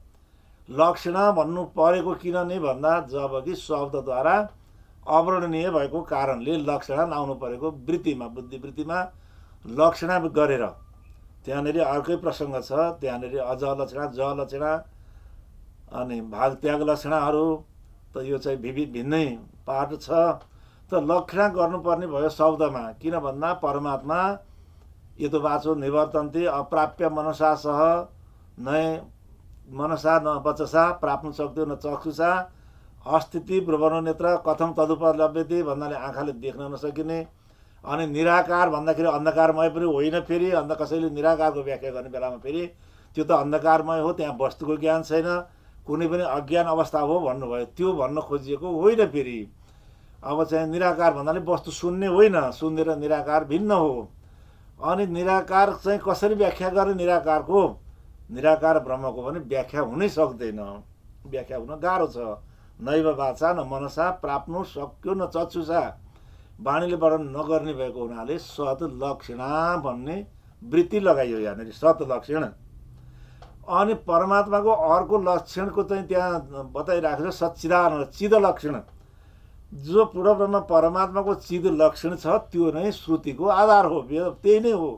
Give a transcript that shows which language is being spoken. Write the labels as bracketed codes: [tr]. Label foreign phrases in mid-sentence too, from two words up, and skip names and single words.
[ne] लक्षण भन्नु परेको किन नै भन्दा जबकि शब्दद्वारा अवर्णनीय भएको कारणले लक्षण आउनु परेको वृत्तिमा, बुद्धिवृत्तिमा लक्षण गरेर। त्यहाँनिर अर्कै प्रसङ्ग छ, त्यहाँनिर अज लक्षण, ज लक्षण अनि भाग त्याग लक्षणहरू, त यो चाहिँ भिन्नै पाठ छ। त लक्षण गर्नुपर्ने भयो शब्दमा, किन भन्दा परमात्मा [sa] यतो वाचो निवर्तन्ते अप्राप्य मनसा सह न मनसा न वचसा प्राप्नु सक्दो न चक्षुषा अस्थिति ब्रुवनो नेत्र कथम तदुपलभ्यते [ne] भन्नाले आँखाले देख्न नसकिने। अनि निराकार भन्दाखेरि अन्धकारमय पनि होइन। फेरि कसैले निराकारको व्याख्या गर्ने बेलामा फेरि त्यो त अन्धकारमय हो, त्यहाँ वस्तुको ज्ञान छैन, कुनै पनि अज्ञान अवस्था हो भन्नुभयो, त्यो भन्न खोजिएको होइन। फेरि अब चाहिँ निराकार भन्नाले वस्तु शून्य होइन, शून्य र निराकार भिन्न हो। अनि निराकार चाहिँ कसरी व्याख्या गर्ने? निराकारको, निराकार ब्रह्मको पनि व्याख्या हुनै सक्दैन, व्याख्या हुन गाह्रो छ। [sa] नैव वाचा न मनसा प्राप्नु सक्यो न चक्षुषा, [ne] वाणीले वर्णन नगर्ने भएको हुनाले सत लक्षण भन्ने वृत्ति लगाइयो यहाँनिर, सत लक्षण। अनि परमात्माको अर्को लक्षणको चाहिँ त्यहाँ बताइराखेको छ सच्चिदानन्द, चिद लक्षण। जो पूर्ण ब्रह्म परमात्माको चिद लक्षण छ त्यो नै श्रुतिको आधार हो, वेद त्यही नै हो।